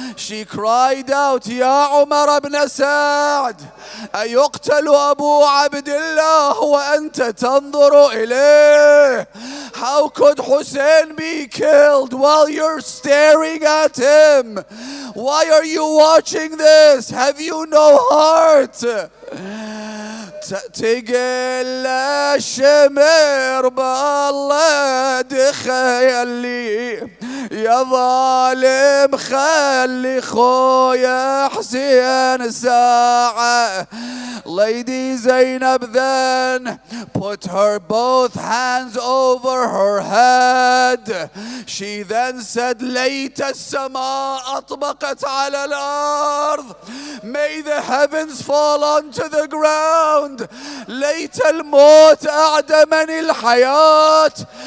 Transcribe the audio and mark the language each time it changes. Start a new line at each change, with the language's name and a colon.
English: She cried out,
Arabic: Ya Umar ibn Sa'd, أيقتل أبو عبد الله وأنت تنظر إليه?
English: How could Hussein be killed while you're staring at him? Why are you watching this? Have you no heart?
Arabic: تقل الشمر بالله دخيلي يا ظالم خلي خويا حسين ساعة.
English: Lady Zainab then put her both hands over her head. She then said,
Arabic: ليت السماء أطبقت على الأرض.
English: May the heavens fall onto the ground.
Arabic: ليت الموت أعدمني الحياة.